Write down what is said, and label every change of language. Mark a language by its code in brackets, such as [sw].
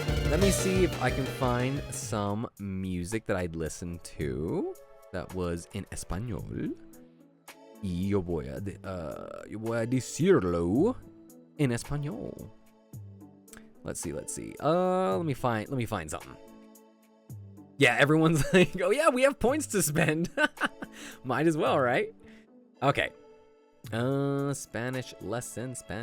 [en] Let me see if I can find some music that I'd listen to that was in español. [es] Y yo voy a decirlo en español. [en] Let's see. Let me find something. Yeah, everyone's like, oh yeah, we have points to spend. Might as well, right? Okay. Spanish lesson.